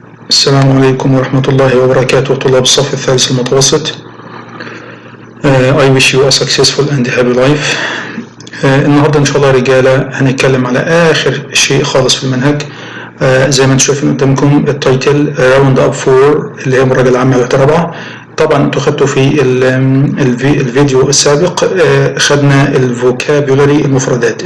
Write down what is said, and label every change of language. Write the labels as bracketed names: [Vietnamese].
[Arabic] السلام عليكم ورحمة الله وبركاته طلاب الصف الثالث المتوسط. [English] I wish you a successful and happy life. [Arabic] النهاردة إن شاء الله رجالة هنتكلم على آخر شيء خالص في المنهج. زي ما انتم شايفين قدامكم التايتل راوند اب 4 اللي هي مراجعة العامة الوحدة رابعة. طبعا انتوا خدتوا في الفيديو السابق خدنا الفوكابولاري المفردات.